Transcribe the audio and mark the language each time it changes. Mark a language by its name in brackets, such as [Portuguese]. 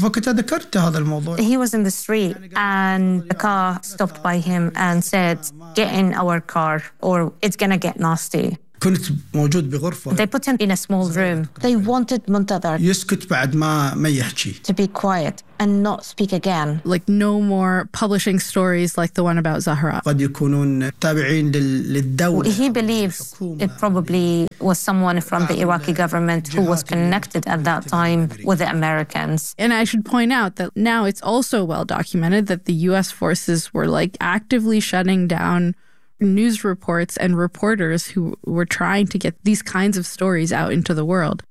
[English] he was in the street and a car stopped by him and said, get in our car or it's going to get nasty. [Arabic] كنت موجود بغرفة. [English] They put him in a small room. They wanted Muntadhar [Arabic] يسكت بعد ما ما يحكي. [English] To be quiet and not speak again. Like no more publishing stories like the one about Zahra. [Arabic] قد يكونون تابعين للدولة. [English] He believes it probably was someone from the Iraqi government who was connected at that time with the Americans. And I should point out that now it's also well documented that the U.S. forces were like actively shutting down news reports and reporters who were trying to get these kinds of stories out into the world.